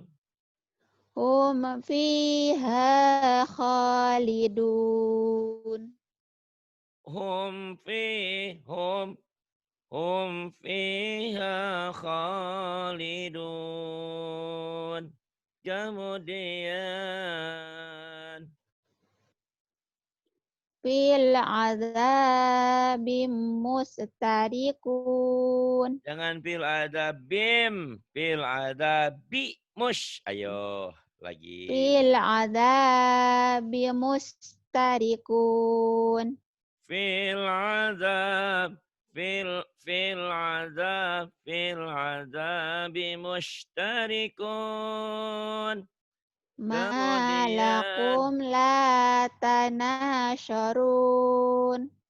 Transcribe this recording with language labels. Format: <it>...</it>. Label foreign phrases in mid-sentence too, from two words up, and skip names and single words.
<ar>Hum fiha khalidun. Hum fiha khalidun.</ar> <id>Kemudian</id> <ar>Fil azabim mustarikun.</ar> <id>jangan</id> <ar>fil ada bim, fil ada bi mush.</ar> <id>Ayo lagi.</id> <ar>Fil azabim mustarikun. Fil azab, fil azab mushtarikun.</ar> <id>Kemudian</id> <ar>Malakum la tanasharun.</ar>